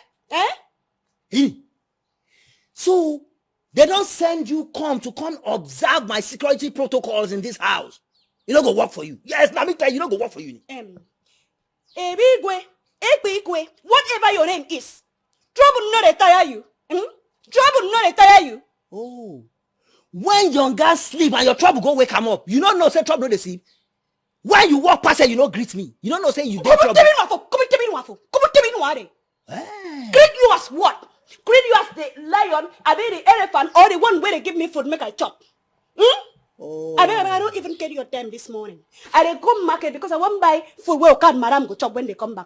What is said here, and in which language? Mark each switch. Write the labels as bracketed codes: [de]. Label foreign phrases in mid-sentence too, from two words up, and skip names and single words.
[pcm] So they don't send you to come observe my security protocols in this house. You don't go work for you. Yes, let me tell you, don't go work for you. Ebigwe, whatever your name is, trouble not retire you. Trouble not retire you. Oh. When young guys sleep and your trouble go wake him up, you don't know say trouble no dey sleep. When you walk past here, you don't greet me. You don't know say you dey trouble. Come tell me greet you as what? Greet you as the lion, I mean the elephant, or the one where they give me food make I chop. Oh. I don't even get your time this morning. I dey go market because I want buy food where can madam go chop when they come back.